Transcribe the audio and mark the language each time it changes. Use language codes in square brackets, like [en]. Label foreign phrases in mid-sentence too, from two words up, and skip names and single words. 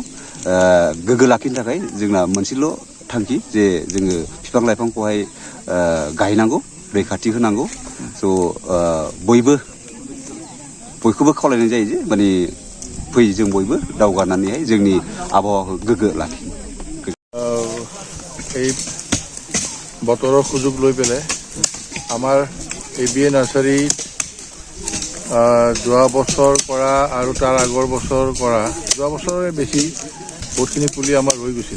[brx] गोग्गो लाखिनो थाखाय जोंना मोनसेल' थांखि जे जोङो बिफां लाइफांखौहाय गायनांगौ, रैखाथि होनांगौ। स' बयखौबो खावलायनाय जायो जे माने फै जों बयबो दावगानानैहाय जोंनि आबहावाखौ गोग्गो लाखिनो। [as] এই বতৰৰ সুযোগ লৈ পেলাই আমাৰ ABA নাৰ্চাৰী যোৱা বছৰ কৰা আৰু তাৰ আগৰ বছৰ কৰা, যোৱা বছৰৰে বেছি বহুতখিনি পুলি আমাৰ ৰৈ গৈছিলে।